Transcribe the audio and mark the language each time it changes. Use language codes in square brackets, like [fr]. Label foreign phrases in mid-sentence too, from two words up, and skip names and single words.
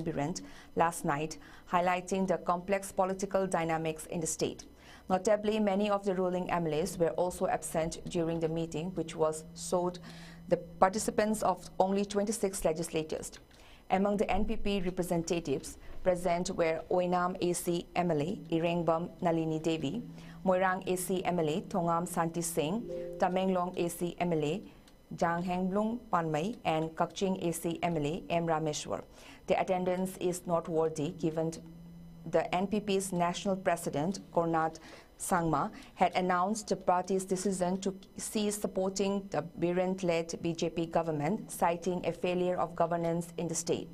[en] Biren last night, highlighting the complex political dynamics in the state. Notably, many of the ruling MLAs were also absent during the meeting, which was showed the participants of only 26 legislators. Among the NPP representatives present were Oinam AC MLA Irengbam Nalini Devi, Moirang AC MLA Thongam Santi Singh, Tamenglong AC MLA Janghenglung Panmai, and Kakching AC MLA M. Rameshwar. The attendance is noteworthy given the NPP's national president, Kornat Sangma, had announced the party's decision to cease supporting the Biren-led BJP government, citing a failure of governance in the state.